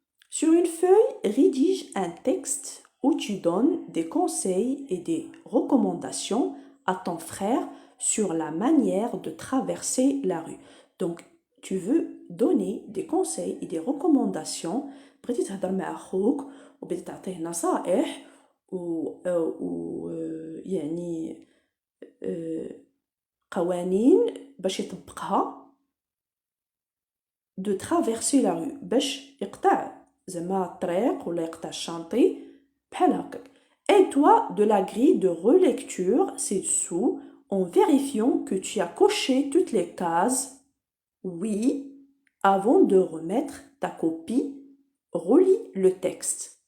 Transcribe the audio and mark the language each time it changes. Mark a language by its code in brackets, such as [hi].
[fr] Sur une feuille, rédige un texte où tu donnes des conseils et des recommandations à ton frère sur la manière de traverser la rue. Donc, tu veux donner des conseils et des recommandations. [ar] بديت تهضر مع أخوك وبديت تعطيه نصائح و يعني قوانين باش يطبقها [fr] de traverser la rue [ar] باش يقطع زعما الطريق ولا يقطع الشانطي بحال هكاك. [fr] Aide-toi de la grille de relecture ci-dessous en vérifiant que tu as coché toutes les cases oui avant de remettre ta copie. Relis le texte.